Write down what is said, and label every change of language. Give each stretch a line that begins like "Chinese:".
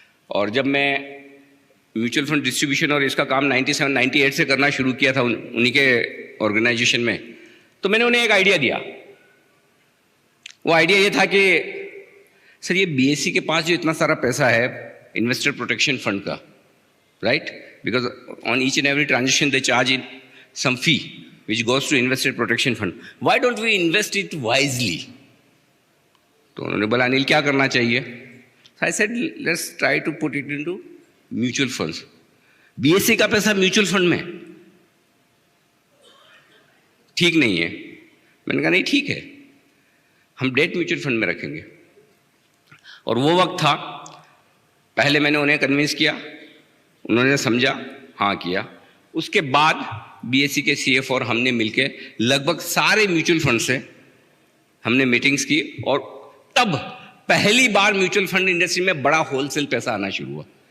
Hindi: और जब मैं म्यूचुअल फंड डिस्ट्रीब्यूशन और इसका काम 97-98 से करना शुरू किया था उन्हीं के ऑर्गेनाइजेशन में, तो मैंने उन्हें एक आइडिया दिया। वो आइडिया ये था कि सर ये बीएससी के पास जो इतना सारा पैसा है इन्वेस्टर प्रोटेक्शन फंड का, right,
English: Because on each and every transaction they charge in some fee which goes to investor protection fund. Why don't we invest it wisely?
Hindi: तो उन्होंने बोला अनिल क्या करना चाहिए?
English: So I said let's try to put it into mutual funds.
Hindi: BSc का पैसा mutual fund में, ठीक नहीं है। मैंने कहा नहीं ठीक है, हम डेट म्यूचुअल फंड में रखेंगे। और वो वक्त था, पहले मैंने उन्हें कन्विंस किया, उन्होंने समझा, हाँ किया। उसके बाद बीएसई के सीएफ और हमने मिलके लगभग सारे म्यूचुअल फंड से हमने मीटिंग्स की, और तब पहली बार म्यूचुअल फंड इंडस्ट्री में बड़ा होलसेल पैसा आना शुरू हुआ।